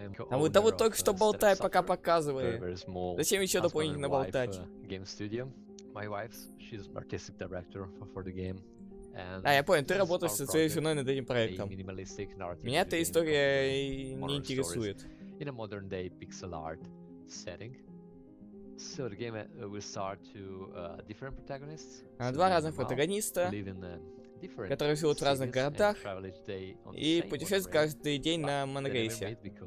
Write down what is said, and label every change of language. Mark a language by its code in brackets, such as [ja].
[ru] А вот да вот только что болтай, пока показывай. Зачем еще дополнительно болтать? [en] Game studio. My wife, she's artistic director for the game. [ru] Да, я понял, ты работаешь со своей женой над этим проектом. Меня эта история не интересует. [en] In a modern day pixel art setting. So the game will start to different protagonists. [ru] Два разных протагониста, которые живут в разных городах и путешествуют каждый день на монорейсе.